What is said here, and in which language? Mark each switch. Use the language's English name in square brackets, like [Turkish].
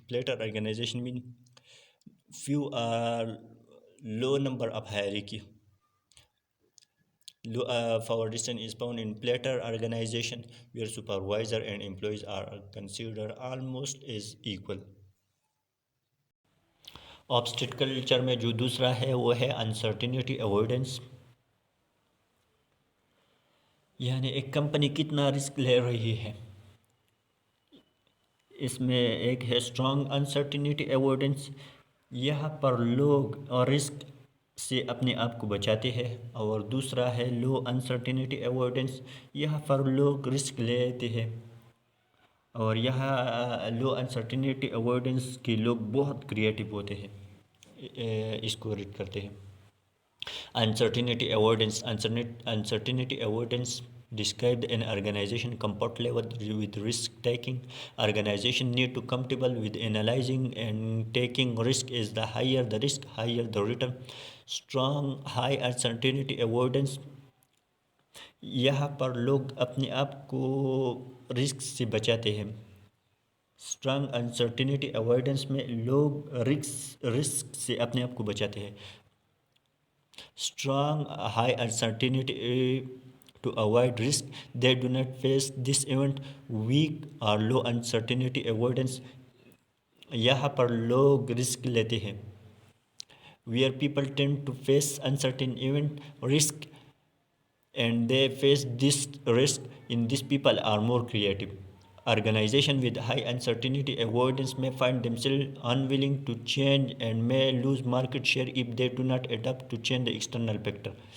[English] Flatter organization mean few are low number of hierarchy. Low power distance is found in flatter organization where supervisor and employees are considered almost as equal. [Hindi] Obstacle culture में जो दूसरा है वो है uncertainty avoidance, यानी एक company कितना risk ले रही है। इसमें एक है स्ट्रॉन्ग अनसर्टिनिटी अवॉइडेंस, यहाँ पर लोग और रिस्क से अपने आप को बचाते हैं, और दूसरा है लो अनसर्टिनिटी अवॉइडेंस, यहाँ पर लोग रिस्क लेते हैं, और यहाँ लो अनसर्टिनिटी अवॉइडेंस के लोग बहुत क्रिएटिव होते हैं, इसको रीड करते हैं। [English] Uncertainty avoidance. Uncertainty avoidance describes an organization comfort level with risk taking. Organization need to comfortable with analyzing and taking risk. Is the higher the risk, higher the return. Strong high uncertainty avoidance, [Hindi] यहाँ पर लोग अपने आप को risk से बचाते हैं। Strong uncertainty avoidance में लोग रिस्क से अपने आप को बचाते हैं। [English] Strong high uncertainty to avoid risk, they do not face this event. Weak or low uncertainty avoidance, [Hindi] यहाँ पर लोग रिस्क लेते हैं। [English] Where people tend to face uncertain event risk and they face this risk, in these people are more creative. Organization with high uncertainty avoidance may find themselves unwilling to change and may lose market share if they do not adapt to change the external factor.